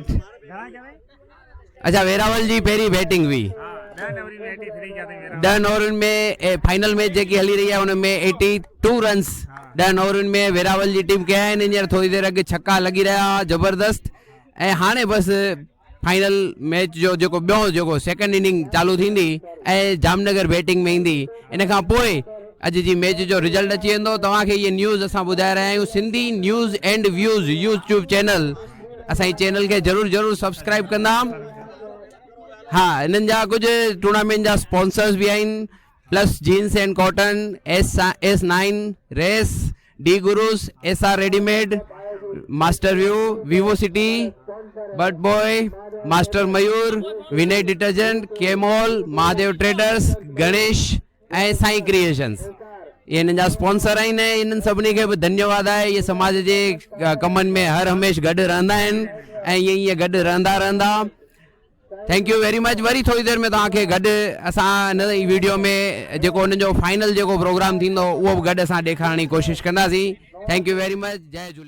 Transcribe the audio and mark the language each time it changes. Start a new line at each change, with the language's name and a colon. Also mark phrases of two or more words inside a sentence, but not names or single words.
Sindhi: अच्छा, वेरावल जी पहिरीं बैटिंग हुई, 10 ओवरनि में
English: final match
Sindhi: जेकी हली रही आहे उनमें 82 रन्स 10 ओवरनि में वेरावल जी टीम कया आहिनि हींअर थोरी देरि अॻु छक्का लॻी रहिया ज़बरदस्त। ऐं हाणे बसि
English: final match
Sindhi: जो जेको ॿियों जेको
English: second inning
Sindhi: चालू थींदी ऐं जामनगर बैटिंग में ईंदी। इन खां पोइ अॼु जी मैच जो रिजल्ट अची वेंदो। तव्हांखे इहे न्यूज़ असां ॿुधाए रहिया आहियूं। सिंधी न्यूज़ एंड व्यूज़
English: YouTube channel,
Sindhi: असांजी चैनल खे ज़रूरु सब्सक्राइब कंदा। हाँ, इन्हनि जा कुझु टूर्नामेंट जा स्पॉन्सर्स भी आहिनि, प्लस जीन्स एंड कॉटन, S9 रेस, डी गुरुस, SR रेडीमेड, मास्टर व्यू, विवो सिटी, बर्ड बॉय, मास्टर मयूर, विनय डिटर्जेंट, के मॉल, महादेव ट्रेडर्स, गणेश ऐं साईं क्रिएशंस, ये इन्हनि जा स्पॉन्सर आहिनि। इन्हनि सभिनी खे बि धन्यवाद आहे। ये समाज जे कमनि में हर हमेशह गॾु रहंदा आहिनि ऐं ईअं गॾु रहंदा।
English: Thank you very much.
Sindhi: वरी थोड़ी देर में तव्हांखे गॾु असां हिन वीडियो में जेको हुननि जो फाइनल जेको प्रोग्राम थींदो उहो बि गॾु असां ॾेखारण जी कोशिशि कंदासीं।
English: Thank you very much.
Sindhi: जय झूलेलाल।